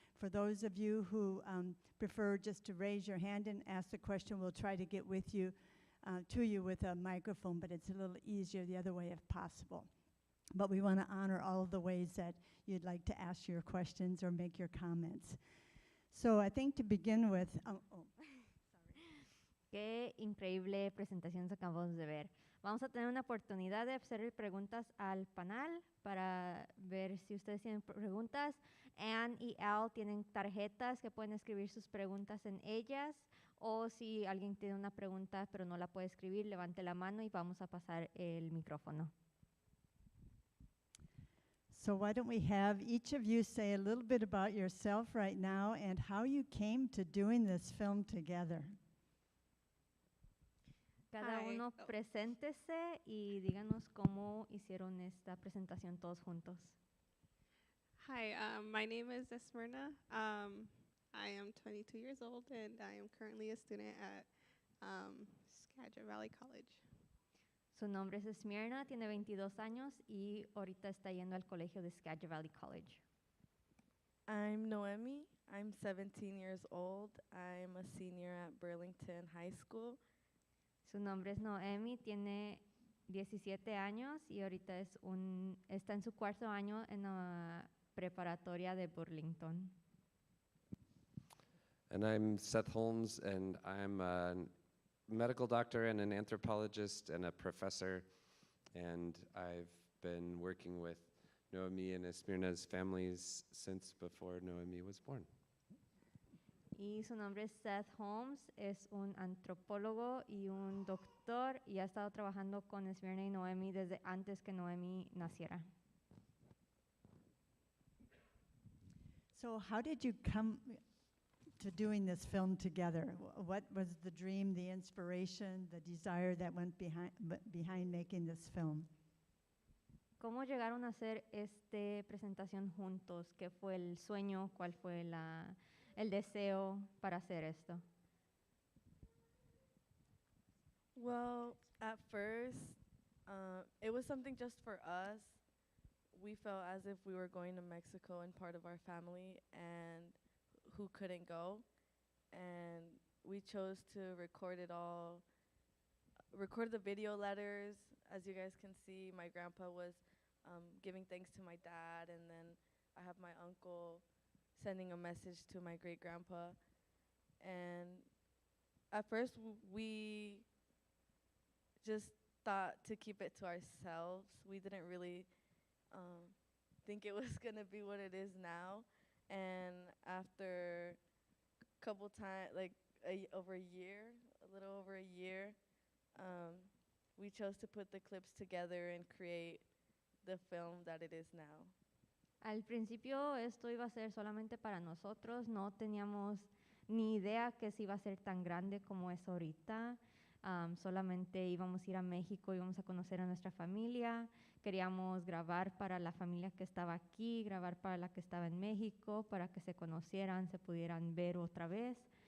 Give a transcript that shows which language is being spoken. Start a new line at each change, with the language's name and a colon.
English: For those of you who prefer just to raise your hand and ask the question, we'll try to get with you, to you with a microphone, but it's a little easier the other way if possible. But we want to honor all of the ways that you'd like to ask your questions or make your comments. So I think to begin with,
Spanish: Qué increíble presentación acabamos de ver. Vamos a tener una oportunidad de hacer preguntas al panel para ver si ustedes tienen preguntas. Anne y Al tienen tarjetas que pueden escribir sus preguntas en ellas, o si alguien tiene una pregunta pero no la puede escribir, levante la mano y vamos a pasar el micrófono.
English: So why don't we have each of you say a little bit about yourself right now and how you came to doing this film together.
Spanish: Cada uno preséntese y díganos cómo hicieron esta presentación todos juntos.
English: Hi, my name is Esmirna. I am 22 years old and I am currently a student at Skagit Valley College.
Spanish: Su nombre es Esmirna, tiene 22 años y ahorita está yendo al colegio de Skagit Valley College.
English: I'm Noemi. I'm 17 years old. I'm a senior at Burlington High School.
Spanish: Su nombre es Noemi, tiene 17 años y ahorita está en su cuarto año en la preparatoria de Burlington.
English: And I'm Seth Holmes, and I'm a medical doctor and an anthropologist and a professor, and I've been working with Noemi and Esmirna's families since before Noemi was born.
Spanish: Y su nombre es Seth Holmes, es un antropólogo y un doctor y ha estado trabajando con Esmirna y Noemi desde antes que Noemi naciera.
English: So how did you come to doing this film together? What was the dream, the inspiration, the desire that went behind making this film?
Spanish: ¿Cómo llegaron a hacer esta presentación juntos? ¿Qué fue el sueño? ¿Cuál fue el deseo para hacer esto?
English: Well, at first, it was something just for us. We felt as if we were going to Mexico and part of our family and who couldn't go. And we chose to record it all, record the video letters. As you guys can see, my grandpa was giving thanks to my dad, and then I have my uncle sending a message to my great-grandpa. And at first, we just thought to keep it to ourselves. We didn't really think it was going to be what it is now. And after a couple times, like over a year, a little over a year, we chose to put the clips together and create the film that it is now.
Spanish: Al principio esto iba a ser solamente para nosotros, no teníamos ni idea que se iba a ser tan grande como es ahorita. Solamente íbamos a ir a México, íbamos a conocer a nuestra familia, queríamos grabar para la familia que estaba aquí, grabar para la que estaba en México, para que se conocieran, se pudieran ver otra vez.